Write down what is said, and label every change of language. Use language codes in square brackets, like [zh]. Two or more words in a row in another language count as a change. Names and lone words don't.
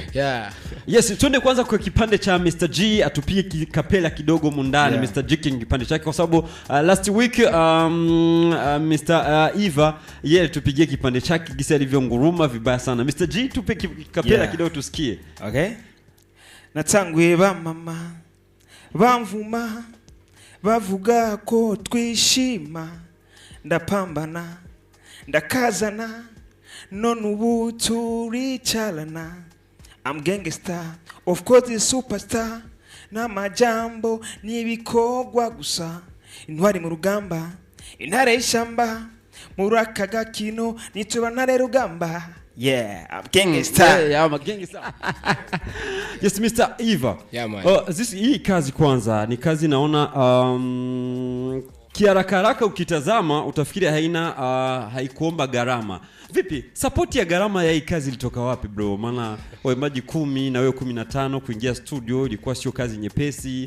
[en] Yeah. [sw] Yes, tuende kwanza kwa kipande cha Mr. G, atupie kapela kidogo mundani. [en] Yeah. Mr. [sw] G kipande chake kwa sababu [en] last week [sw] Mr. Eva yeye tupigie kipande chake gisi alivyonguruma vibaya sana. Mr. G tupe kapela kidogo tusikie. [en] Okay. [rn] Natangwe ba mama bamvuma bavuga ko twishima ndapambana ndakazana none ubu turicalana. [en] I'm gangster, of course the superstar. [rn] N'amajambo n'ibikogwa gusa, intwari mu rugamba, intare y'ishamba, muraka gakino nituba ntare rugamba. [en] Yeah, I'm gangster. Yeah, I'm a gangster. Yes, Mr. Eva. Yeah, man. [sw] Hii kazi kwanza ni kazi naona kiarakaraka ukitazama utafikiri haikuomba gharama. Vipi? Support ya gharama ya hii kazi ilitoka wapi bro? Maana waimbaji 10 na wewe 15 kuingia studio ilikuwa sio kazi nyepesi.